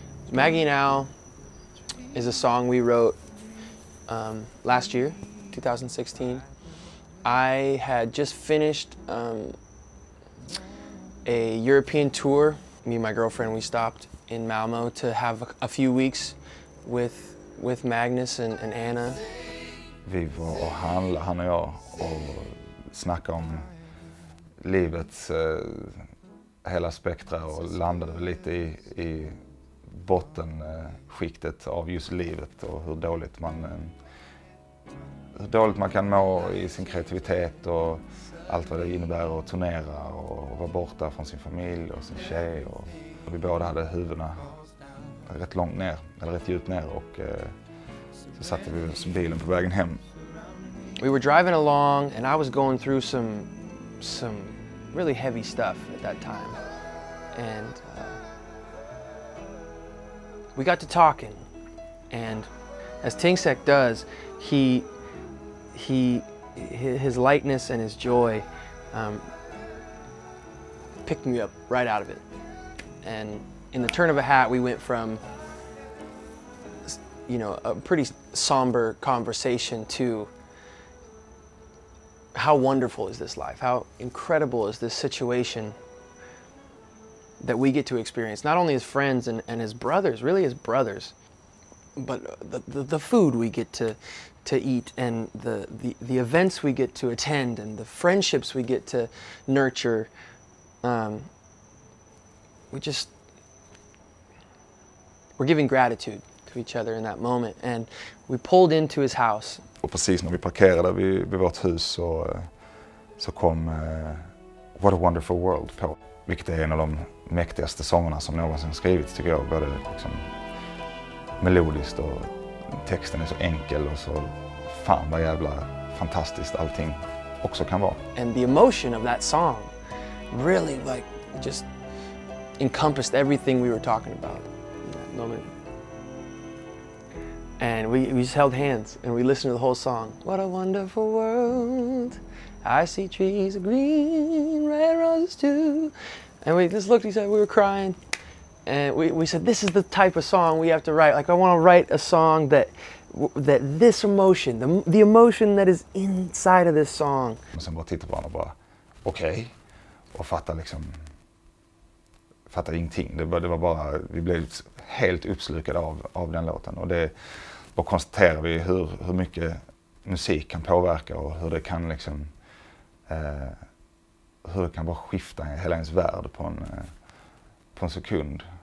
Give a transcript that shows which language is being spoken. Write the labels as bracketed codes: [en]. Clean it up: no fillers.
[en] Maggie Now is a song we wrote last year, 2016. I had just finished a European tour. Me and my girlfriend, we stopped in Malmo to have a few weeks with Magnus and Anna. [sv] Vi var och handlade, han och jag, och snacka om livets hela spektra och landade lite i bottenskiktet av just livet och hur dåligt man kan må i sin kreativitet och allt vad det innebär att turnera och vara borta från sin familj och sin tjej. Och vi båda hade huvudena rätt långt ner, eller rätt djupt ner, och så satte vi bilen på vägen hem. [en] We were driving along and I was going through some really heavy stuff at that time. And we got to talking, and as Tingsek does, his lightness and his joy picked me up right out of it. And in the turn of a hat, we went from, you know, a pretty somber conversation to how wonderful is this life? How incredible is this situation that we get to experience, not only as friends and as brothers, really as brothers, but the food we get to eat, and the events we get to attend, and the friendships we get to nurture. We're giving gratitude to each other in that moment, and we pulled into his house. [sv] Och precis när vi parkerade vid vårt hus så kom What a Wonderful World på. Vilket är en av de mäktigaste sångerna som någonsin skrivits, tycker jag. Både liksom melodiskt, och texten är så enkel och så fan vad jävla fantastiskt allting också kan vara. [en] And the emotion of that song really like just encompassed everything we were talking about in that moment. And we just held hands and we listened to the whole song. What a wonderful world. I see trees of green, red roses too. And we just looked at each other, we were crying. And we said, this is the type of song we have to write. Like, I want to write a song that this emotion, the emotion that is inside of this song. [sv] Och sen bara titta på varandra och bara, okej. Och fatta ingenting. Det var bara, vi blev helt uppslukade av den låten. Och det bara konstaterar vi hur mycket musik kan påverka och hur det kan liksom, hur det kan bara skifta hela ens värld på en sekund.